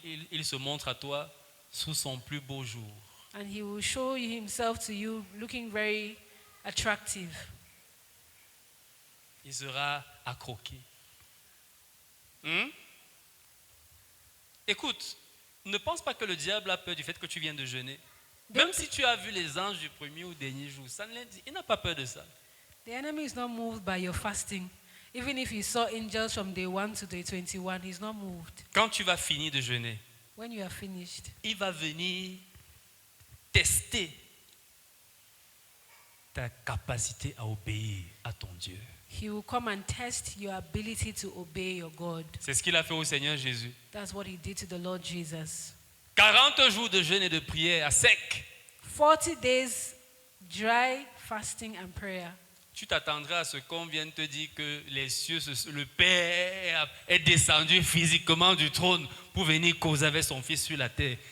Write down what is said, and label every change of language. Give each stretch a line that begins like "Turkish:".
French: Il se montre à toi sous son plus beau jour.
English: And he will show himself to you looking very attractive.
French: Il sera accroqué. Écoute, ne pense pas que le diable a peur du fait que tu viens de jeûner. Même si tu as vu les anges du premier ou dernier jour, il n'a pas peur de ça.
English: The enemy is not moved by your fasting. Even if he saw angels from day 1 to day 21, he's not moved.
French: Quand tu vas finir de jeûner,
English: When you are finished,
French: il va venir tester ta capacité à obéir à ton Dieu.
English: He will come and test your ability to obey your God.
French: C'est ce qu'il a fait au Seigneur Jésus.
English: That's what he did to the Lord Jesus.
French: 40 jours de jeûne et de prière à sec.
English: 40 days dry fasting and prayer.
French: Tu t'attendrais à ce qu'on vienne te dire que les cieux, le Père est descendu physiquement du trône pour venir causer avec son Fils sur la terre.